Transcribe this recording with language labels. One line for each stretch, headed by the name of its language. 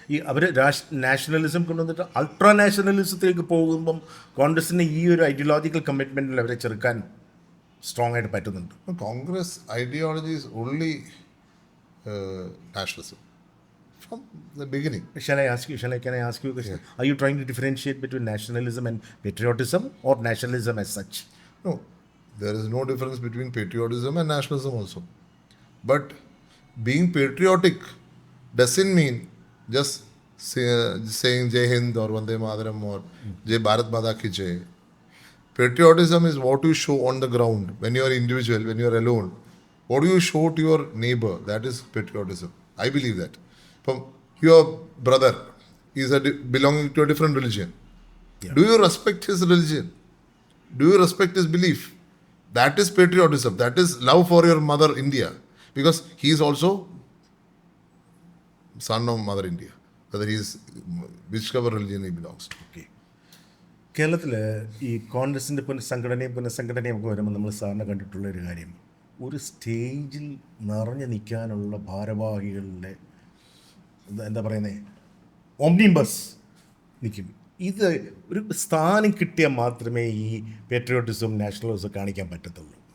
Malayalam: ഈ അവർ നാഷണലിസം കൊണ്ടുവന്നിട്ട് അൾട്രാ നാഷണലിസത്തിലേക്ക് പോകുമ്പം കോൺഗ്രസിന് ഈ ഒരു ഐഡിയോളജിക്കൽ കമ്മിറ്റ്മെൻറ്റിൽ അവരെ ചെറുക്കാൻ സ്ട്രോങ് ആയിട്ട് പറ്റുന്നുണ്ട്.
English: Congress ideology is only nationalism from the beginning. Can I ask you a question? Are you trying to differentiate between nationalism and patriotism or nationalism as such? No, There is no difference between patriotism and nationalism also. But being patriotic doesn't mean just saying Jai Hind or Vande Mataram or Jai Bharat Mata Ki Jai. Patriotism is what you show on the ground when you are individual, when you are alone. What do you show to your neighbor? That is patriotism. I believe that. From your brother is belonging to a different religion. Yeah. Do you respect his religion? Do you respect his belief? That is patriotism. That is love for your mother India. Because he is also son of mother India. Whether he is whichever religion he belongs to.
Malayalam: Okay, കേരളത്തിൽ ഈ കോൺഗ്രസിൻ്റെ പുനഃസംഘടനയും ഒക്കെ വരുമ്പോൾ നമ്മൾ സാറിന് കണ്ടിട്ടുള്ള ഒരു കാര്യം, ഒരു സ്റ്റേജിൽ നിറഞ്ഞു നിൽക്കാനുള്ള ഭാരവാഹികളുടെ എന്താ പറയുന്നത്, ഓംനിബസ് നിൽക്കും. ഇത് ഒരു സ്ഥാനം കിട്ടിയാൽ മാത്രമേ ഈ പേട്രിയോട്ടിസം നാഷണലിസം കാണിക്കാൻ പറ്റത്തുള്ളൂ.